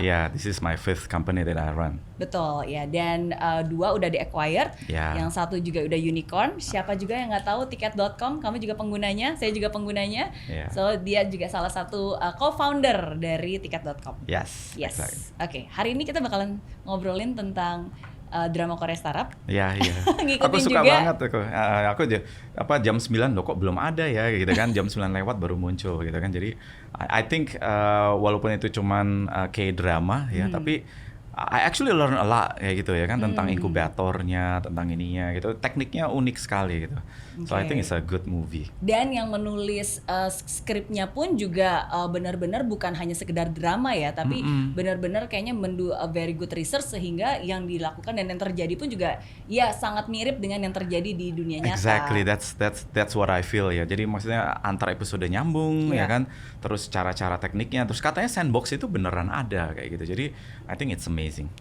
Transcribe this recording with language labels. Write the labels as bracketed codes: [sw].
[en] Yeah, this is my 5th company that I run. [id] Betul ya, dan 2 udah di-acquired, yang 1 juga udah unicorn. Siapa juga yang nggak tahu tiket.com, kamu juga penggunanya, saya juga penggunanya. So dia juga salah satu co-founder dari tiket.com. [en] Yes. Exactly. [id] Oke, hari ini kita bakalan ngobrolin tentang drama Korea startup. Iya. Ngikutin aku suka juga. banget aku jam 9 loh kok belum ada ya gitu kan. Jam 9 lewat baru muncul gitu kan. Jadi [en] I think [id] walaupun itu cuman K-drama ya, tapi [en] I actually learn a lot [id] kayak gitu ya kan, tentang inkubatornya, tentang ininya gitu. Tekniknya unik sekali gitu. [en] So I think it's a good movie. [id] Dan yang menulis skripnya pun juga benar-benar bukan hanya sekedar drama ya, tapi benar-benar kayaknya mendu [en] a very good research [id] sehingga yang dilakukan dan yang terjadi pun juga ya sangat mirip dengan yang terjadi di dunia nyata. [en] Exactly, that's what I feel [id] ya. Jadi maksudnya antar episode nyambung ya kan, terus cara-cara tekniknya, terus katanya sandbox itu beneran ada kayak gitu. Jadi [en] I think it's amazing.